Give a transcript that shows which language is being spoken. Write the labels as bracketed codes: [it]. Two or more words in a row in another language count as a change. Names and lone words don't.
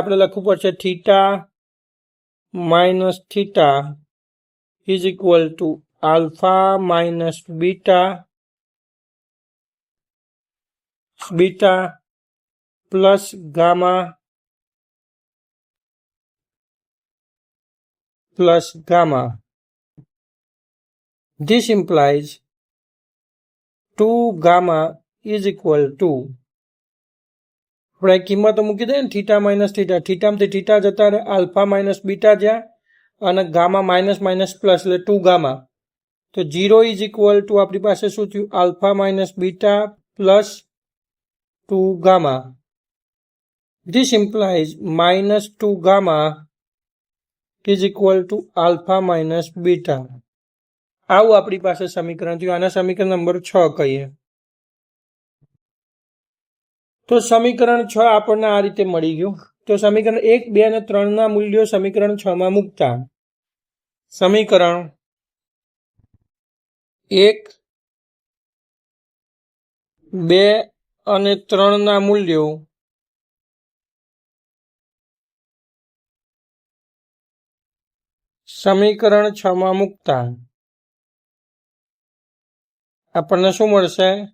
[gu] આપણે લખવું પડશે [en] theta minus theta is equal to alpha minus beta plus gamma plus gamma. This implies 2 gamma is equal to, [gu] આપણે કિંમતો મૂકી દઈએ ને [en] theta minus theta, [gu] થીટામાંથી થીટા જતા રહે, [en] alpha minus beta [gu] જ્યાં, અને [en] gamma minus minus plus [gu] એટલે 2 ગામા. તો [en] 0 is equal to [gu] આપણી પાસે શું થયું? [en] alpha minus beta plus 2 gamma. This implies -2 gamma is equal to alpha minus beta. [gu] આવું આપણી પાસે સમીકરણ થયું. આના સમીકરણ નંબર 6 કહીએ. તો સમીકરણ 6 આપણને આ રીતે મળી ગયું. તો સમીકરણ 1, 2 અને 3 ના મૂલ્યો સમીકરણ 6 માં મૂકતા સમીકરણ 1, 2 અને 3 ના મૂલ્યો સમીકરણ 6 માં મૂકતા આપણને શું મળશે?